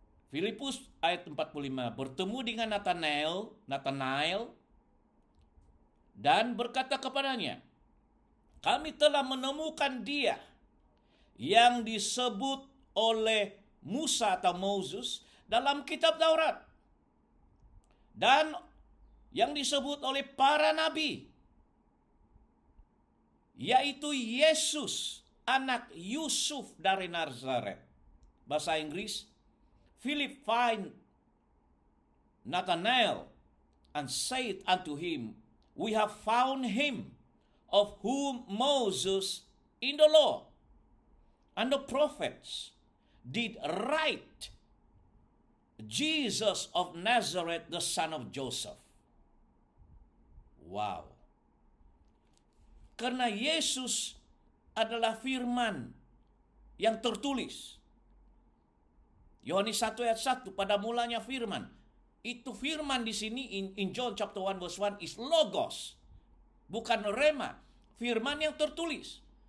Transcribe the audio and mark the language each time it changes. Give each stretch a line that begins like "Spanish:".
Indonesian: Filipus ayat 45, bertemu dengan Nathanael dan berkata kepadanya, kami telah menemukan dia yang disebut oleh Musa atau Moses dalam kitab Taurat, dan yang disebut oleh para nabi, yaitu Yesus, anak Yusuf dari Nazaret. Bahasa Inggris,
English: Philip find Nathanael and said unto him, we have found him of whom Moses in the law and the prophets did write, Jesus of Nazareth, the son of Joseph. Wow.
Indonesian: Karena Yesus adalah firman yang tertulis. Yohanes 1 ayat 1, pada mulanya firman. Itu firman di sini
English: in John chapter 1 verse 1 is logos,
Indonesian: bukan rema, firman yang tertulis.